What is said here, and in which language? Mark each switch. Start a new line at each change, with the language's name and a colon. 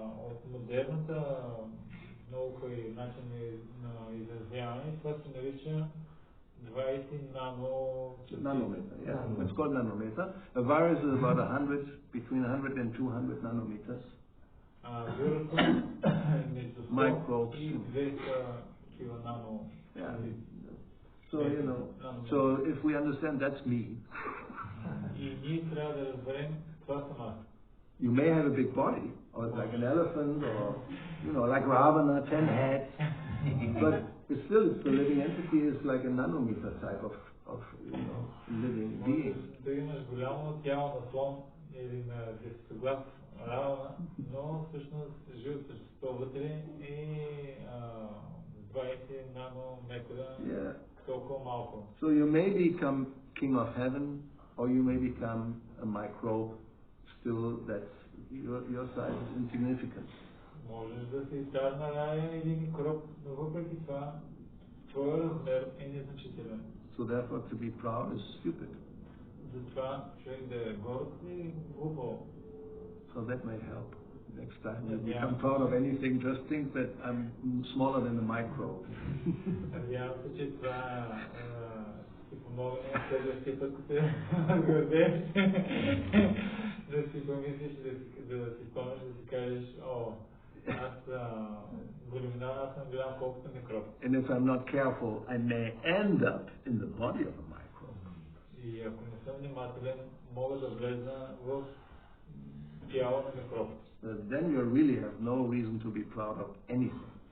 Bulgarian: От модерната наука и начин на изразяване, това се нарича 20
English: nanometer. Yeah, it's called nanometer. A virus is about between 100 and 200 nanometers.
Bulgarian: Вирусът между 100 и 200 кила нано.
English: So if we understand that's me.
Bulgarian: И ние трябва да разберем това съм аз.
English: You may have a big body, or like an elephant, or like Ravana, 10 heads, but still the living entity is like a nanometer type of living being.
Bulgarian: Да имаш голямо тяло на слон или на десетоглав Равана, но всъщност живо същество вътре е 20 нанометра, толкова малко.
English: So you may become king of heaven, or you may become a microbe. Still, that's your size is insignificant.
Bulgarian: Можеш да си цар на рая или микроб, но въпреки това твоя размер е незначителен.
English: So therefore, to be proud is stupid.
Bulgarian: Затова човек да е горд и глупо.
English: So that may help. Next time you become proud of anything, just think that I'm smaller than a microbe.
Bulgarian: Надявам се, че това ще помогне следващия път, като се гордееш, да си помислиш, да си спомнеш, да си кажеш, аз големина, аз съм голям колкото микроб.
English: And if I'm not careful, I may end up in the body of a microbe.
Bulgarian: И ако не съм внимателен, мога да влезна в тяло на микроб.
English: Then you really have no reason to be proud of anything.